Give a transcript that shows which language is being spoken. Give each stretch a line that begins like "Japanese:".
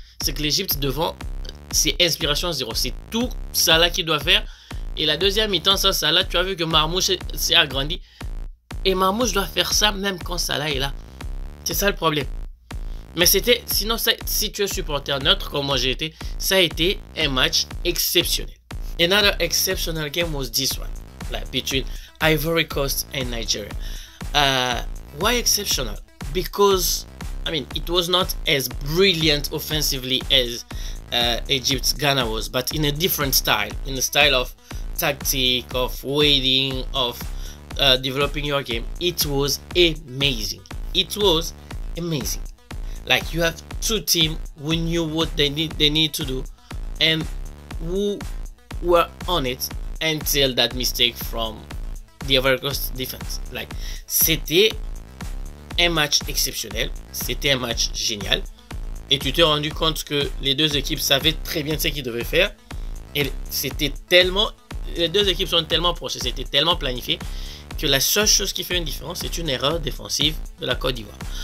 French: c'est que l'Égypte devant, c'est inspiration zéro. C'est tout Salah qui doit faire. Et la deuxième mi-temps, ça, Salah, tu as vu que Marmouche s'est agrandi. Et Marmouche doit faire ça même quand Salah est là. C'est ça le problème. Mais c'était, sinon, si tu es supporter neutre comme moi j'ai été, ça a été un match exceptionnel.
English: Another exceptional game was this one, like between Ivory Coast and Nigeria. Why exceptional? Because, I mean, it was not as brilliant offensively as Egypt's Ghana was, but in a different style, in the style of tactic, of waiting, of developing your game. It was amazing. It was amazing. Like, you have two teams who knew what they need to do and who were on it until that mistake from the Ivory Coast defense.
French: Like, c'était un match exceptionnel, c'était un match génial, et tu t'es rendu compte que les deux équipes savaient très bien ce qu'ils devaient faire, et c'était tellement, les deux équipes sont tellement proches, c'était tellement planifié que la seule chose qui fait une différence, c'est une erreur défensive de la Côte d'Ivoire.